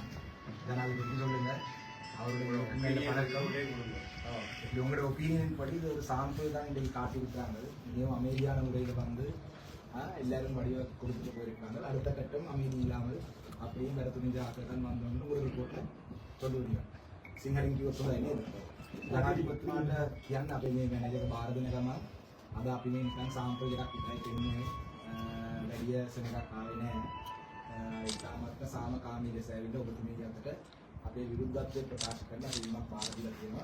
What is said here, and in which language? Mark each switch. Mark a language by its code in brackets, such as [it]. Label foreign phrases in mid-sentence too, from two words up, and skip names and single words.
[ta] ஜனாதிபதி சொல்லுங்க, அவருடைய உங்களோட ஒப்பீனியன் படி இது ஒரு சாம்பிள் தான் இன்றைக்கு காட்டியிருக்கிறாங்க. மிகவும் அமைதியான முறையில் வந்து எல்லாரும் வடிவ கொடுத்துட்டு போயிருக்காங்க. அடுத்த கட்டம் அமைதி இல்லாமல் அப்படியும் வேற துணிஞ்ச ஆக்கள் தான் வந்தோம்னு ஒரு ரிப்போர்ட்ல சொல்லுவீங்க. [si] සිංහලින් කිව්වොත් හොඳයි නේද? ජනාධිපතිතුමාට කියන්න අපේ මේ මැනේජර් බාර දෙන ගමන් අද අපි මේ නිකන් සාම්පල් එකක් විතරයි දෙන්නේ. වැඩි සෙනඟක් ආවේ නැහැ. ඉතාමත්ම සාමකාමී ලෙස ඇවිල්ලා ඔබතුමීගේ අතට අපේ විරුද්ධත්වය ප්‍රකාශ කරලා වීමක් බාර දීලා තියෙනවා.